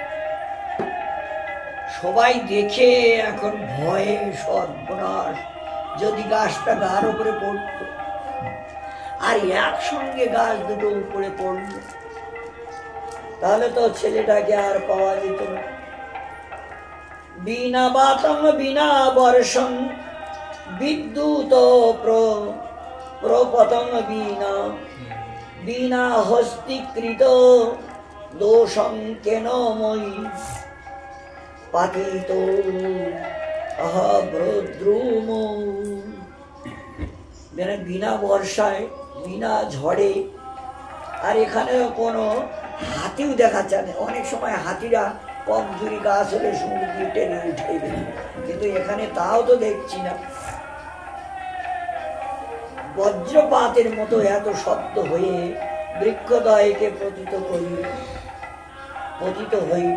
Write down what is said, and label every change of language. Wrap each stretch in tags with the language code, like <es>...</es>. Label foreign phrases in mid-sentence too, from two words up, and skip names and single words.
<bn>সবাই দেখে এখন ভয়ে সর্বনাশ, যদি গাছটা গার উপরে পড়ত, আর একসঙ্গে গাছ দুটো উপরে পড়ল, তাহলে তো ছেলেটাকে আর পাওয়া যেত না।</bn> <sa>বিনা বাতং বিনা বর্ষং বিদ্যুৎ প্রপতং বিনা বিনা হস্তিকৃত দোষং কেন মই পাতিত আহ্রদ্রুম।</sa> <bn>বিনা বর্ষায় বিনা ঝড়ে, আর এখানে কোনো হাতিও দেখা যায় না। অনেক সময় হাতিরা কমজোরি গাছ হলে সমুদ্র টেনে উঠে দেয়, কিন্তু এখানে তাও তো দেখছি না। বজ্রপাতের মতো এত শব্দ হয়ে বৃক্ষদ্বয়কে পতিত হইল।</bn>